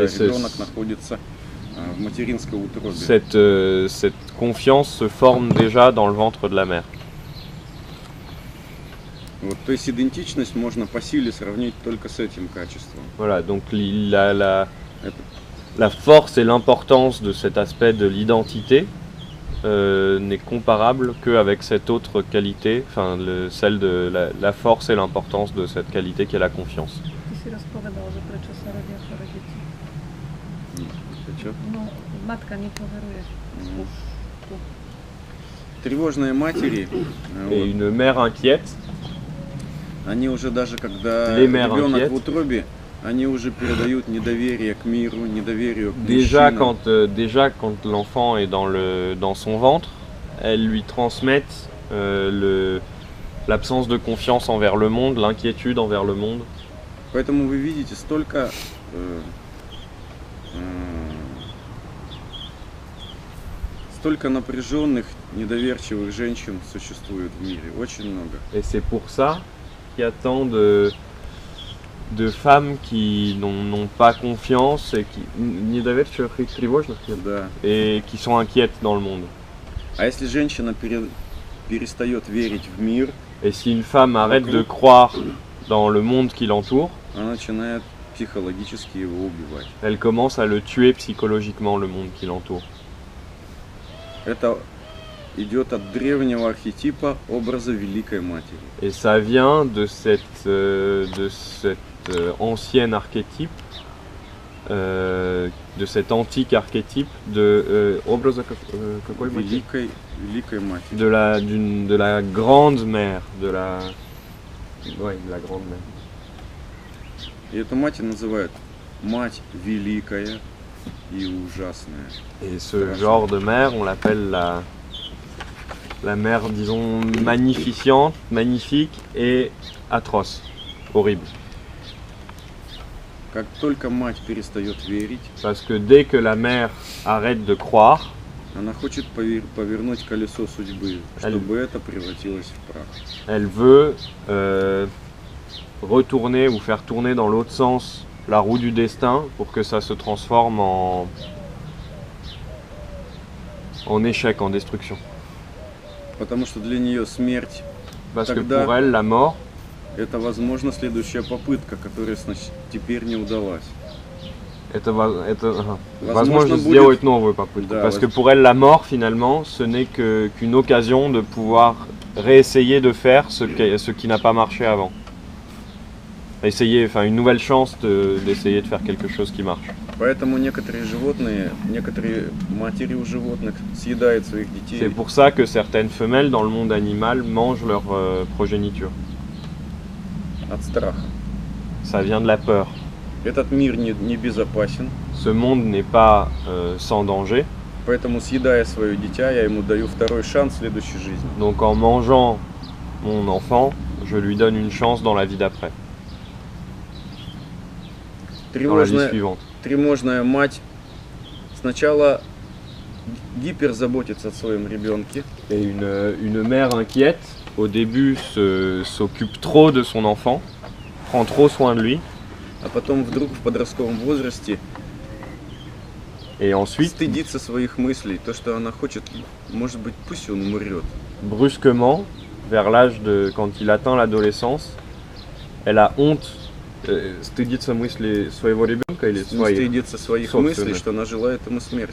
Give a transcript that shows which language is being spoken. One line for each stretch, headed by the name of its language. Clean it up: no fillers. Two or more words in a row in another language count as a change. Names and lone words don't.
French: Et
Russian: ребенок находится в материнской утробе.
French: Cette confiance se forme déjà dans le ventre de la mère.
Russian: Вот, то есть идентичность можно по силе сравнить только с этим качеством.
French: Voilà, donc la force et l'importance de cet aspect de l'identité n'est comparable qu'avec cette autre qualité, enfin celle de la force et l'importance de cette qualité qui est la confiance.
Ukrainian: Ти си розповідав вже про часородях родителів.
Russian: Чё? Ну, матка не поверує. Тревожные матери,
French: Et une mère inquiète,
Russian: они уже даже когда
French: Les mères
Russian: ребенок
French: inquiètes.
Russian: в утробе, они уже передают недоверие к миру, недоверие к
French: déjà
Russian: мужчинам.
French: quand l'enfant est dans son ventre, elles lui transmettent l'absence de confiance envers le monde, l'inquiétude envers le monde.
Russian: Поэтому вы видите столько напряженных, недоверчивых женщин существует в мире, очень много.
French: Et c'est pour ça qu'il y a tant de femmes qui n'ont pas confiance et
Russian: Да.
French: et qui sont inquiètes dans le monde.
Russian: А если женщина перестает верить в мир,
French: Et si une femme arrête de croire dans le monde qui l'entoure,
Russian: она начинает психологически его убивать.
French: elle commence à le tuer psychologiquement, le monde qui l'entoure.
Russian: Это идет от древнего архетипа образа Великой Матери.
French: Et ça vient de cet ancien archétype, de cet antique archétype de
Russian: Великой Матери.
French: de la grande mère, de la grande mère.
Russian: И эту мать называют Мать Великая и Ужасная.
French: Et ce genre de mère, on l'appelle la mère, disons, magnifiante, magnifique et atroce, horrible.
Russian: Как только мать перестает верить,
French: Parce que dès que la mère arrête de croire,
Russian: она хочет повернуть колесо судьбы, чтобы это превратилось в прах. elle veut retourner ou faire tourner dans l'autre sens la roue du destin pour que ça se transforme en échec, en destruction. Потому что для нее смерть
French: Parce que
Russian: Тогда-
French: pour elle, la mort,
Russian: это, возможно, следующая попытка, которая теперь не удалась. это Возможно, возможно будет- сделать новую попытку. Да,
French: Parce que pour elle, la mort, finalement, ce n'est qu'une occasion de pouvoir réessayer de faire ce qui n'a pas marché avant. Essayer, enfin une nouvelle chance d'essayer de faire quelque chose qui marche.
Russian: Поэтому некоторые животные, некоторые матери у животных съедают своих
French: C'est
Russian: детей
French: pour ça que certaines femelles dans le monde animal mangent leur progéniture.
Russian: от страха.
French: Ça vient de la peur.
Russian: Этот мир не безопасен,
French: Ce monde n'est pas sans danger,
Russian: поэтому, съедая свое дитя, я ему даю второй шанс в следующей жизни.
French: donc en mangeant mon enfant, je lui donne une chance dans la vie d'après, dans la vie suivante.
Russian: Тревожная мать сначала гиперзаботится о своем ребенке,
French: Et une mère inquiète, au début, s'occupe trop de son enfant, prend trop soin de lui,
Russian: а потом вдруг в подростковом возрасте
French: et ensuite,
Russian: стыдится своих мыслей. То, что она хочет, может быть, пусть он умрет.
French: brusquement, vers l'âge de quand il atteint l'adolescence, elle a honte.
Russian: Стыдится мысли своего ребенка.
French: quand il est
Russian: Не
French: soigné.
Russian: стыдится своих Собственно. мыслей, что она желает ему смерти.